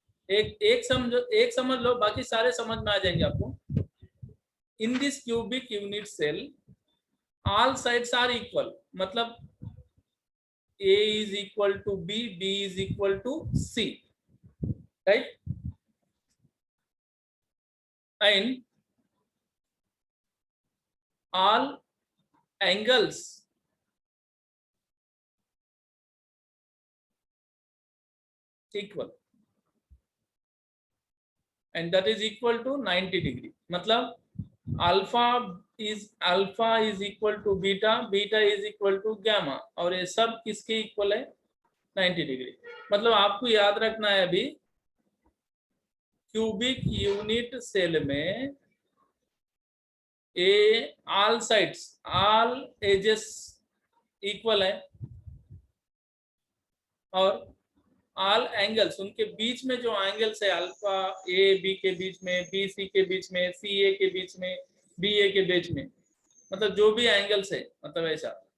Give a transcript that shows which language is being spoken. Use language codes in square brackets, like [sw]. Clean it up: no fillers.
[hi] एक समझ लो, बाकी सारे समझ में आ जाएंगे आपको। [en] in this cubic unit cell all sides are equal, [hi] मतलब [en] A is equal to B, B is equal to C, right? And all angles equal, and that is equal to 90 degree. [hi] मतलब [en] alpha is equal to beta, beta is equal to gamma, [hi] और ये सब किसके equal है? 90 degree. मतलब आपको याद रखना है अभी, क्यूबिक यूनिट सेल में ए all sides, all ages equal है, और ऑल एंगल्स, उनके बीच में जो एंगल्स है, अल्फा ए बी के बीच में, बी सी के बीच में, सी ए के बीच में, बी ए के बीच में, मतलब जो भी एंगल्स है, मतलब ऐसा।